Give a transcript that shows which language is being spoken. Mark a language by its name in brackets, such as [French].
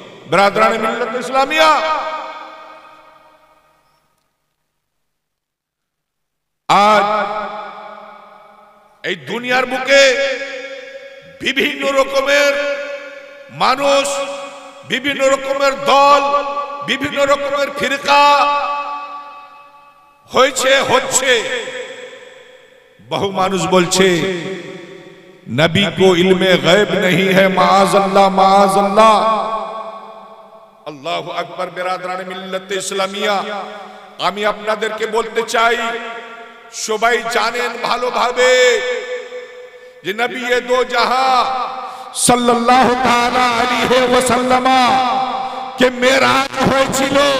[Bangla] বিরাদরানে মিল্লাত ইসলামিয়া, আজ এই দুনিয়ার বুকে বিভিন্ন রকমের মানুষ, বিভিন্ন রকমের দল, বিভিন্ন রকমের ফিরকা হয়েছে, হচ্ছে। বহু মানুষ বলছে নবী [Hindi] को इल्मे गैब नहीं है, माअज़ल्लाह माअज़ल्लाह। [Bangla] আল্লাহু আকবার। বিরাদরানে মিল্লাত ইসলামিয়া, আমি আপনাদেরকে বলতে চাই, সবাই জানেন ভালোভাবে যে নবী দো জাহাঁ সাল্লাল্লাহু তাআলা আলাইহি ওয়াসাল্লাম কে মেরাজ হয়েছিল।